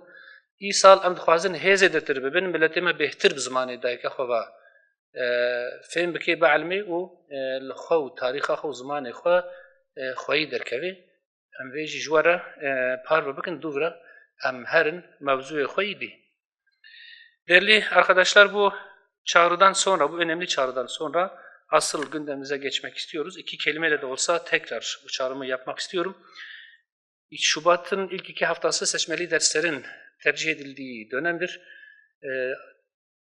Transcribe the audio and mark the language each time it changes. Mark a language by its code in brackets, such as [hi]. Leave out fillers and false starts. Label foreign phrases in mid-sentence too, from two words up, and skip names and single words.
[ku] Îsal em dixwazin hêzê de tir bibin, miletê me bêhtir bi zimanê dayika xwe ve fêm bike bielmê û li xwe û tarîxa xwe û zimanê xwe xweyî derkeve. Em vê jî ji we re par bikin, dûvre em herin mevzûyê xwe îdî. [tr] Değerli arkadaşlar, bu çağrıdan sonra, bu önemli çağrıdan sonra asıl gündemimize geçmek istiyoruz. 2 kelimeyle de olsa tekrar bu çağrımı yapmak istiyorum. Şubat'ın ilk 2 haftası seçmeli derslerin tercih edildiği dönemdir.